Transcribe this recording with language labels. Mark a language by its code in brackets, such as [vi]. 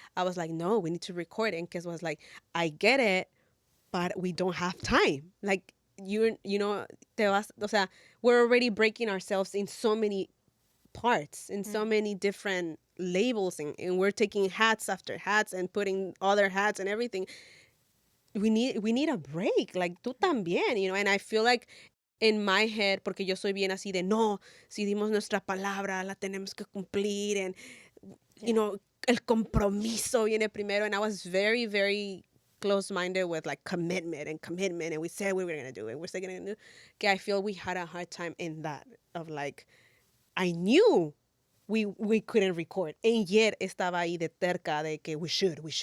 [en] I was like, no, we need to record it. Because was like, I get it, but we don't have time. Like [es] o sea, [en] we're already breaking ourselves in so many parts, in so many different labels, and we're taking hats after hats and putting other hats and everything. We need a break, like [es] tú también, [en] and I feel like in my head, [es] porque yo soy bien así de no, si dimos nuestra palabra, la tenemos que cumplir, [en] and Yeah. [es] el compromiso viene primero, [en] and I was very, very close-minded with like commitment, and we said we were gonna do it, we're still gonna do it. Okay, I feel we had a hard time in that of like, I knew we couldn't record, and yet [es] estaba ahí de terca de que [en] we should.